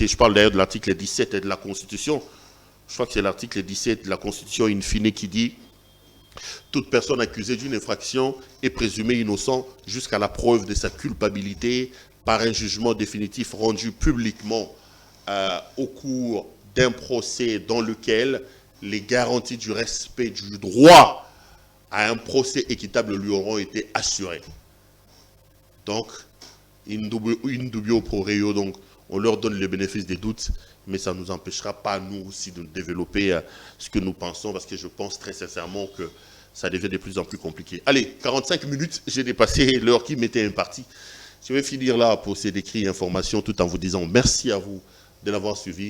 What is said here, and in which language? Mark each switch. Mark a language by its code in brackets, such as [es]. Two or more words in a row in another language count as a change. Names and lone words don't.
[fr] Je parle d'ailleurs de l'article 17 de la Constitution. Je crois que c'est l'article 17 de la Constitution [la] in fine [fr] qui dit « Toute personne accusée d'une infraction est présumée innocente jusqu'à la preuve de sa culpabilité par un jugement définitif rendu publiquement au cours d'un procès dans lequel les garanties du respect du droit à un procès équitable lui auront été assurées. » Donc, [la] in dubio pro reo, [fr] donc on leur donne le bénéfice des doutes, mais ça ne nous empêchera pas, nous aussi, de développer ce que nous pensons, parce que je pense très sincèrement que ça devient de plus en plus compliqué. Allez, 45 minutes, j'ai dépassé l'heure qui m'était impartie. Je vais finir là pour ces décrits et informations, tout en vous disant merci à vous de l'avoir suivi.